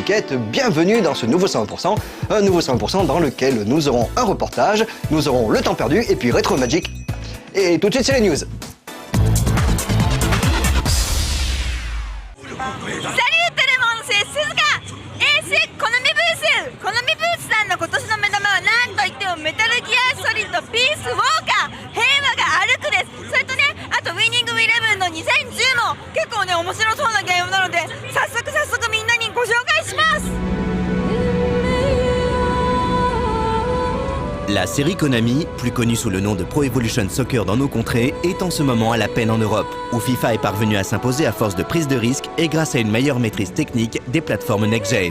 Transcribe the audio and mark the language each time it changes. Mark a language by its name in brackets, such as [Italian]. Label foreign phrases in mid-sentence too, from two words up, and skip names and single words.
[French] geekettes, bienvenue dans ce nouveau 100%, un nouveau 100% dans lequel nous aurons un reportage, nous aurons le temps perdu et puis Retro Magic. Et tout de suite c'est les news. Salut tout le monde, c'est Suzuka et c'est Konami Booth. [Japanese] Konami Booth さんの今年の目玉は何といってもメタルギアソリッドピースウォーカー平和が歩くです。それとね、あとウィニングイレブンの2010も結構ね面白そうなゲームなので早速みんなにご紹介します。 [French] La série Konami, plus connue sous le nom de Pro Evolution Soccer dans nos contrées, est en ce moment à la peine en Europe, où FIFA est parvenu à s'imposer à force de prise de risque et grâce à une meilleure maîtrise technique des plateformes next-gen.